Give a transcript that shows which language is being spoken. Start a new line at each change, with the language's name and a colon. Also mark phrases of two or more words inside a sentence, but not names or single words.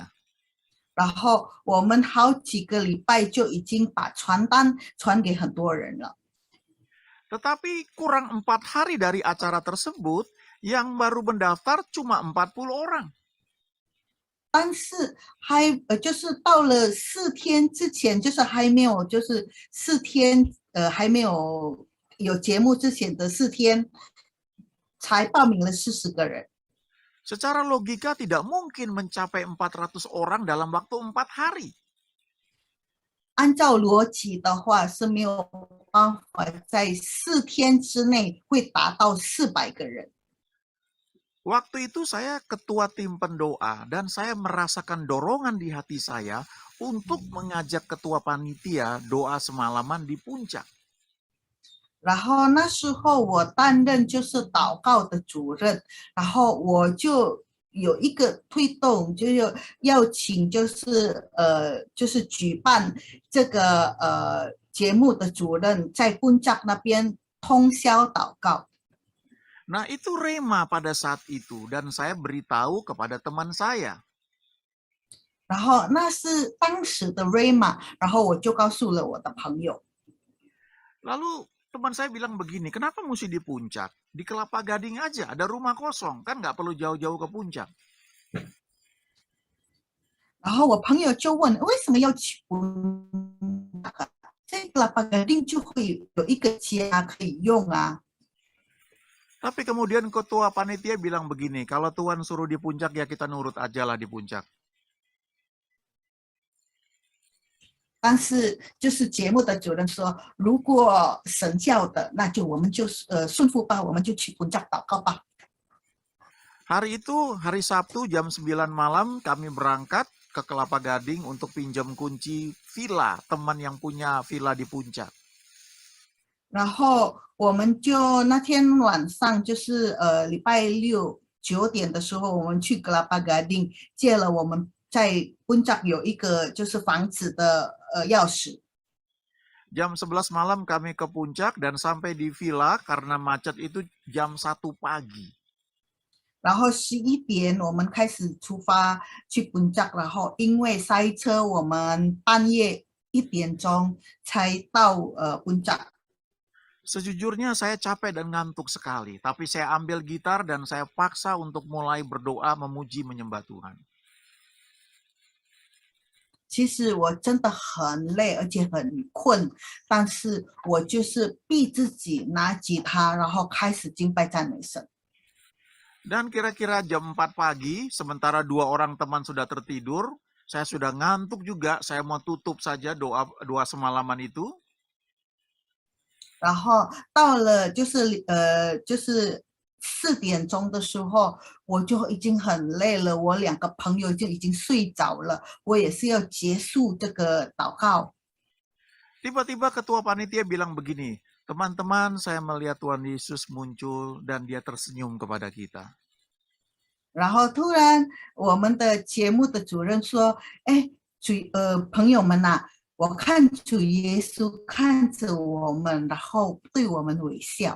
Chinese: 然后我们好几个礼拜就已经把传单传给很多人了。
Indonesian: Tetapi kurang 4 hari dari acara tersebut, yang baru mendaftar cuma 40 orang.
Chinese: 但是就是到了4天之前，就是还没有，就是4天还没有节目之前的4天，才报名了40个人。
Indonesian: Secara logika tidak mungkin mencapai 400 orang dalam waktu 4 hari.
Chinese: 按照逻辑的话是没有办法在4天之内会达到400个人。
Indonesian: Waktu itu saya ketua tim pendoa dan saya merasakan dorongan di hati saya untuk mengajak ketua panitia doa semalaman di puncak.
Chinese: 然后那时候我担任就是祷告的主任，然后我就有一个推动，就是要请就是举办这个节目的主任在Puncak那边通宵祷告。
Indonesian: Nah, itu rema pada saat itu dan saya beritahu kepada teman saya.
Chinese: 然后那是当时的 rhema， 然后我就告诉了我的朋友。
Indonesian: Lalu teman saya bilang begini, kenapa mesti di puncak? Di Kelapa Gading aja, ada rumah kosong, kan nggak perlu jauh-jauh ke puncak.
Chinese: 然后我朋友就问，为什么要去布那个？在拉巴格丁就会有一个家可以用啊。
Indonesian: Tapi kemudian ketua panitia bilang begini, kalau Tuhan suruh di puncak ya kita nurut aja lah di puncak.
Chinese: 但是就是节目的主任说，如果神叫的，那就我们就顺服吧，我们就去puncak祷告吧。
Indonesian: Hari itu, hari Sabtu jam 9 malam kami berangkat ke Kelapa Gading untuk pinjam kunci villa teman yang punya villa di puncak.
Chinese: 然后我们就那天晚上就是礼拜六9点的时候，我们去格拉巴格丁借了我们在puncak有一个就是房子的钥匙。
Indonesian: Jam 11 malam kami ke puncak dan sampai di villa karena macet itu jam 1 pagi.
Chinese: 然后11点我们开始出发去puncak，然后因为塞车，我们半夜1点钟才到 puncak。
Indonesian: Sejujurnya saya capek dan ngantuk sekali, tapi saya ambil gitar dan saya paksa untuk mulai berdoa memuji menyembah Tuhan.
Chinese: 其实我真的很累，而且很困，但是我就是逼自己拿吉他，然后开始敬拜赞美神。
Indonesian: Dan kira-kira jam 4 pagi, sementara 2 orang teman sudah tertidur, saya sudah ngantuk juga, saya mau tutup saja doa semalaman itu.
Chinese: 然后到了就是4点钟的时候，我就已经很累了，我2个朋友就已经睡着了，我也是要结束这个祷告。
Indonesian: Tiba-tiba ketua panitia bilang begini, teman-teman saya melihat Tuhan Yesus muncul dan dia tersenyum kepada kita.
Chinese: 然后突然我们的节目的主任说，哎，朋友们呐，我看主耶稣看着我们，然后对我们微笑。